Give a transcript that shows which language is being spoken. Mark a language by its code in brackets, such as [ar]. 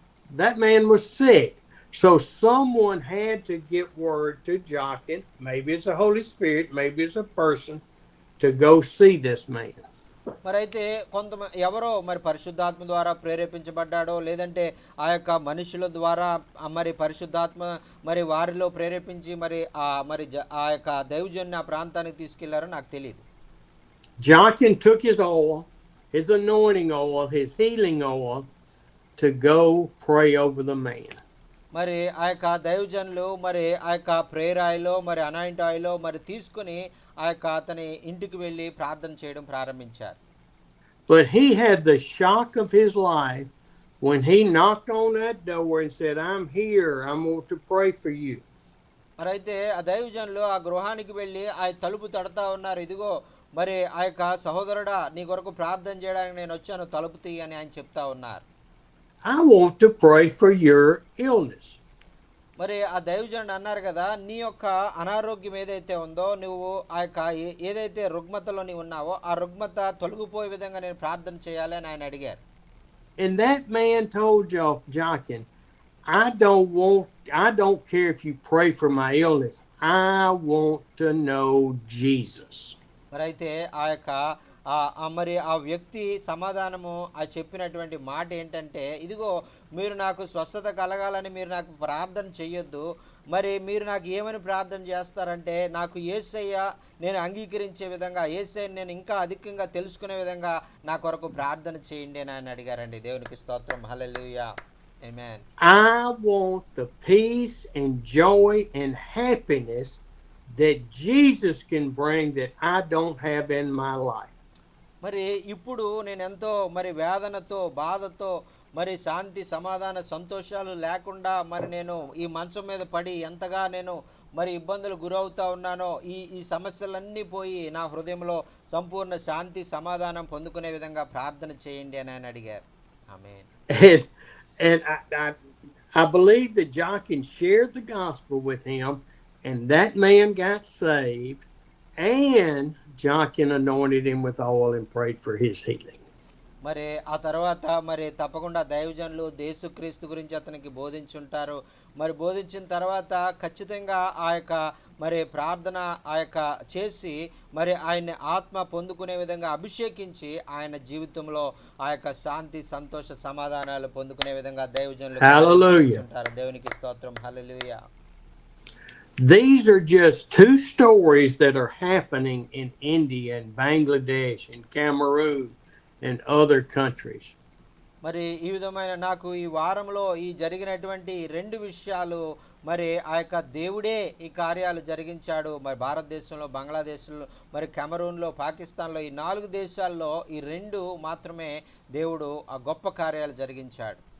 [en] That man was sick. So someone had to get word to Jochen. Maybe it's the Holy Spirit, maybe it's a person, to go see this man. [te] మరి అయితే ఎవరో మరి పరిశుద్ధాత్మ ద్వారా ప్రేరేపించబడ్డాడో లేదంటే ఆ యొక్క మనుషుల ద్వారా మరి పరిశుద్ధాత్మ మరి వారిలో ప్రేరేపించి మరి ఆ యొక్క దైవజన్ని ఆ ప్రాంతానికి తీసుకెళ్లారో నాకు తెలియదు. [en] Jochen took his oil, his anointing oil, his healing oil, to go pray over the man. [te] మరి ఆ యొక్క దైవజనులు మరి ఆ యొక్క ప్రేయర్ ఆయిలో మరి అనాయింట్ ఆయిలో మరి తీసుకుని ఆ యొక్క అతని ఇంటికి వెళ్ళి ప్రార్థన చేయడం ప్రారంభించారు. [en] But he had the shock of his life when he knocked on that door and said, I'm here, I'm going to pray for you. [te] మరి అయితే ఆ దైవజనులు ఆ గృహానికి వెళ్ళి ఆ తలుపు తడతా ఉన్నారు. ఇదిగో మరి ఆ యొక్క సహోదరుడా నీ కొరకు ప్రార్థన చేయడానికి నేను వచ్చాను, తలుపు తీయి అని ఆయన చెప్తా ఉన్నారు. [en] I want to pray for your illness. [te] మరి ఆ దైవజనుడు అన్నారు కదా, నీ యొక్క అనారోగ్యం ఏదైతే ఉందో నువ్వు ఆ యొక్క ఏదైతే రుగ్మతలో నీవు ఉన్నావో ఆ రుగ్మత తొలగిపోయే విధంగా నేను ప్రార్థన చేయాలి అని ఆయన అడిగారు. [en] And that man told Jochen, I don't care if you pray for my illness. I want to know Jesus. [te] మరి అయితే ఆ యొక్క మరి ఆ వ్యక్తి సమాధానము ఆ చెప్పినటువంటి మాట ఏంటంటే, ఇదిగో మీరు నాకు స్వస్థత కలగాలని మీరు నాకు ప్రార్థన చెయ్యొద్దు, మరి మీరు నాకు ఏమని ప్రార్థన చేస్తారంటే నాకు యేసయ్య నేను అంగీకరించే విధంగా యేసయ్యని నేను ఇంకా అధికంగా తెలుసుకునే విధంగా నా కొరకు ప్రార్థన చేయండి అని ఆయన అడిగారండి. దేవునికి స్తోత్రం. హల్లెలూయా. ఆమేన్. [en] I want the peace and joy and happiness that Jesus can bring that I don't have in my life. [te] మరి ఇప్పుడు నేను ఎంతో మరి వేదనతో బాధతో మరి శాంతి సమాధాన సంతోషాలు లేకుండా మరి నేను ఈ మంచం మీద పడి ఎంతగా నేను మరి ఇబ్బందులు గురవుతా ఉన్నానో ఈ సమస్యలన్నీ పోయి నా హృదయంలో సంపూర్ణ శాంతి సమాధానం పొందుకునే విధంగా ప్రార్థన చేయండి అని ఆయన అడిగారు. ఆమేన్. [en] And I believe that Jochen shared the gospel with him, and that man got saved, and Jochen anointed him with oil and prayed for his healing. [te] మరి ఆ తర్వాత మరి తప్పకుండా దైవజనులు యేసుక్రీస్తు గురించి అతనికి బోధించుంటారు. మరి బోధించిన తర్వాత ఖచ్చితంగా ఆ యొక్క మరి ప్రార్థన ఆ యొక్క చేసి మరి ఆయన్ని ఆత్మ పొందుకునే విధంగా అభిషేకించి ఆయన జీవితంలో ఆ యొక్క శాంతి సంతోష సమాధానాలు పొందుకునే విధంగా దైవజనులు [en] Hallelujah. [te] చేస్తుంటారు. దేవునికి స్తోత్రం. హల్లెలూయా. [en] These are just two stories that are happening in India and Bangladesh and Cameroon and other countries. [te] మరి ఈ విధమైన నాకు ఈ వారంలో ఈ జరిగినటువంటి రెండు విషయాలు మరి ఆ యొక్క దేవుడే ఈ కార్యాలు జరిగించాడు. మరి భారతదేశంలో, బంగ్లాదేశ్లో, మరి కెమరూన్లో, పాకిస్తాన్లో ఈ 4 దేశాల్లో ఈ 2 మాత్రమే దేవుడు ఆ గొప్ప కార్యాలు జరిగించాడు.